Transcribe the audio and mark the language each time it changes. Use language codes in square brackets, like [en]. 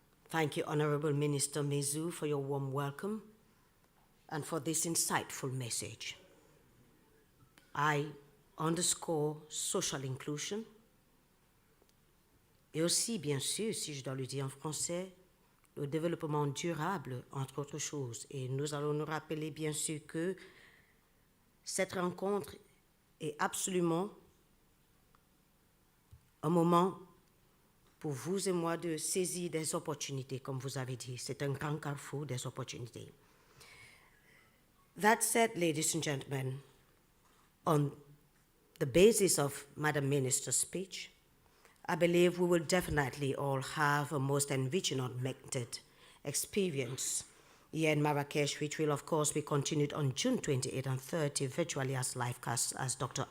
[en] Thank you, Honorable Minister Mezzour, for your warm welcome and for this insightful message. I underscore social inclusion [fr] et aussi, bien sûr, si je dois le dire en français, le développement durable, entre autres choses. Et nous allons nous rappeler, bien sûr, que cette rencontre est absolument un moment pour vous et moi de saisir des opportunités, comme vous avez dit. C'est un grand carrefour des opportunités. [en] That said, ladies and gentlemen, on the basis of Madam Minister's speech, I believe we will definitely all have a most enriching augmented experience here in Marrakesh, which will, of course, be continued on June 28 and 30, virtually as livecast, as Dr.